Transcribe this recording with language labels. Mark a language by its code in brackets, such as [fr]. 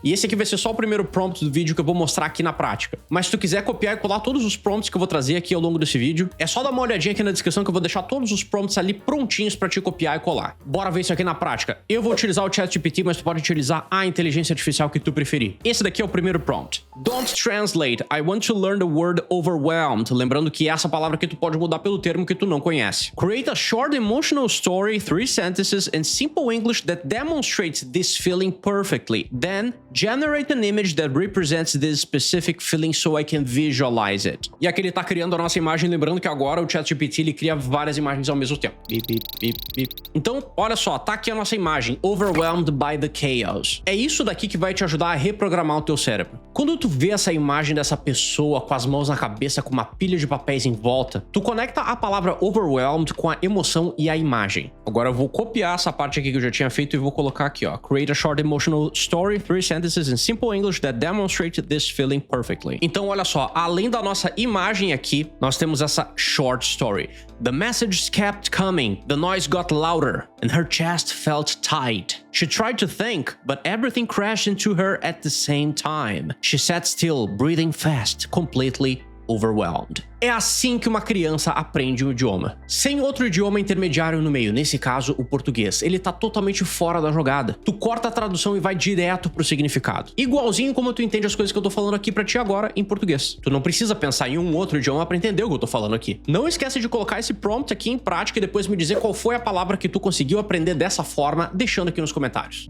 [pt] E esse aqui vai ser só o primeiro prompt do vídeo que eu vou mostrar aqui na prática. Mas se tu quiser copiar e colar todos os prompts que eu vou trazer aqui ao longo desse vídeo, é só dar uma olhadinha aqui na descrição que eu vou deixar todos os prompts ali prontinhos pra te copiar e colar. Bora ver isso aqui na prática. Eu vou utilizar o ChatGPT, mas tu pode utilizar a inteligência artificial que tu preferir. Esse daqui é o primeiro prompt. [en] Don't translate. I want to learn the word overwhelmed. [pt] Lembrando que essa palavra aqui tu pode mudar pelo termo que tu não conhece. [en] Create a short emotional story, 3 sentences in simple English that demonstrates this feeling perfectly. Then, generate an image that represents this specific feeling so I can visualize it. [pt] E aqui ele tá criando a nossa imagem, lembrando que agora o ChatGPT ele cria várias imagens ao mesmo tempo. Bip, bip, bip, bip. Então, olha só, tá aqui a nossa imagem, [en] overwhelmed by the chaos. [pt] É isso daqui que vai te ajudar a reprogramar o teu cérebro. Quando tu vê essa imagem dessa pessoa com as mãos na cabeça, com uma pilha de papéis em volta, tu conecta a palavra overwhelmed com a emoção e a imagem. Agora eu vou copiar essa parte aqui que eu já tinha feito e vou colocar aqui, ó. [en] Create a short emotional story, 3 sentences in simple English that demonstrate this feeling perfectly. [pt] Então, olha só, além da nossa imagem aqui, nós temos essa short story. [en] The messages kept coming, the noise got louder, and her chest felt tight. She tried to think, but everything crashed into her at the same time. She sat still, breathing fast, completely overwhelmed. [pt] É assim que uma criança aprende um idioma, sem outro idioma intermediário no meio, nesse caso o português. Ele tá totalmente fora da jogada. Tu corta a tradução e vai direto pro significado. Igualzinho como tu entende as coisas que eu tô falando aqui pra ti agora em português. Tu não precisa pensar em um outro idioma pra entender o que eu tô falando aqui. Não esquece de colocar esse prompt aqui em prática e depois me dizer qual foi a palavra que tu conseguiu aprender dessa forma, deixando aqui nos comentários.